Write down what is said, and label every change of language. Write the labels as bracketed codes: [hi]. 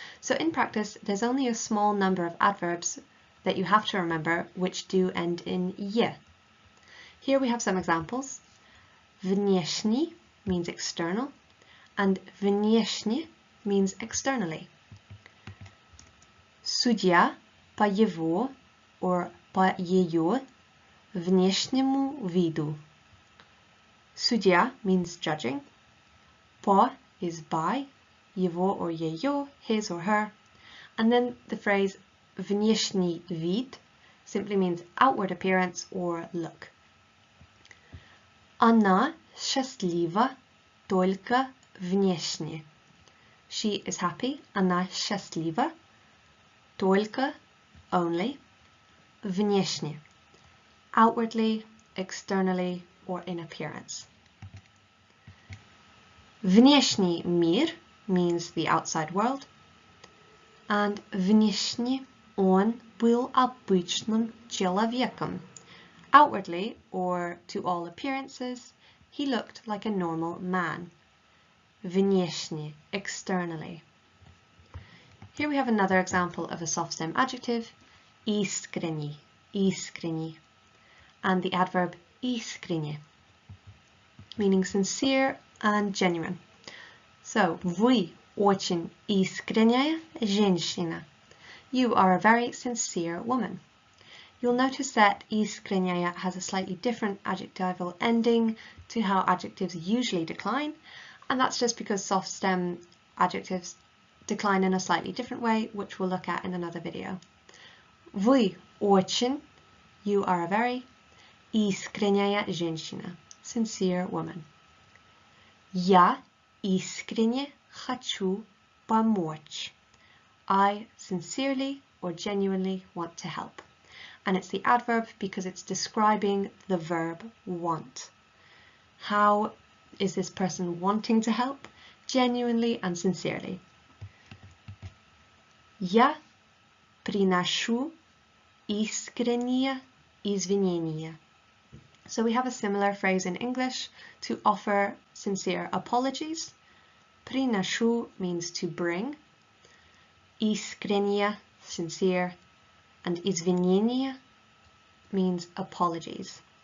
[en] So in practice there's only a small number of adverbs that you have to remember which do end in ye. Here we have some examples. Внешний means external and внешне means externally. [ru] Судья по его or по ее внешнему виду. [en] Судья means judging. По is by, его or ее, his or her. And then the phrase [ru] внешний вид [en] simply means outward appearance or look. [ru] Она счастлива только внешне. [en] She is happy, [ru] она счастлива, [en] только, only, внешне, outwardly, externally, or in appearance. [ru] Внешний мир [en] means the outside world, and [ru] внешне он был обычным человеком. [en] Outwardly, or to all appearances, he looked like a normal man. Внешне, externally. Here we have another example of a soft stem adjective, искренний, искренний, and the adverb искренне, meaning sincere and genuine. [ru] So, вы очень искренняя женщина. [en] You are a very sincere woman. You'll notice that искренняя has a slightly different adjectival ending to how adjectives usually decline, and that's just because soft stem adjectives decline in a slightly different way, which we'll look at in another video. [ru] Вы очень, [en] you are a very, [ru] искренняя женщина, [en] sincere woman. [ru] Я искренне хочу помочь. [en] I sincerely or genuinely want to help. And it's the adverb because it's describing the verb want. How is this person wanting to help? Genuinely and sincerely. [ru] Я приношу искренние извинения. [en] So we have a similar phrase in English to offer sincere apologies. Приношу means to bring. Искренне, sincere. And извинения means apologies.